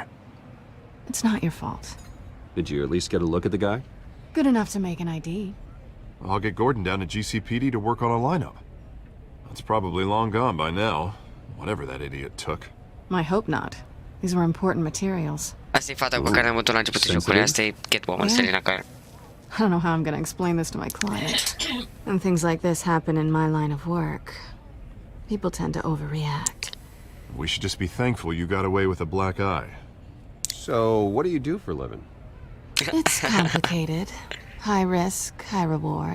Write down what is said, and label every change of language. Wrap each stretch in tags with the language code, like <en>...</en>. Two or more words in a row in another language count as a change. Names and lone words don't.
<en>It's not your fault. Did you at least get a look at the guy? Good enough to make an ID. I'll get Gordon down to GCPD to work on a lineup. It's probably long gone by now, whatever that idiot took. I hope not. These were important materials.</en> <ro>Asta e fata cu care am avut la începutul jocului. Asta e Catwoman, Selina care...</ro> <en>I don't know how I'm gonna explain this to my client. When things like this happen in my line of work, people tend to overreact. We should just be thankful you got away with a black eye. So, what do you do for a living? It's complicated. High risk, high reward.</en>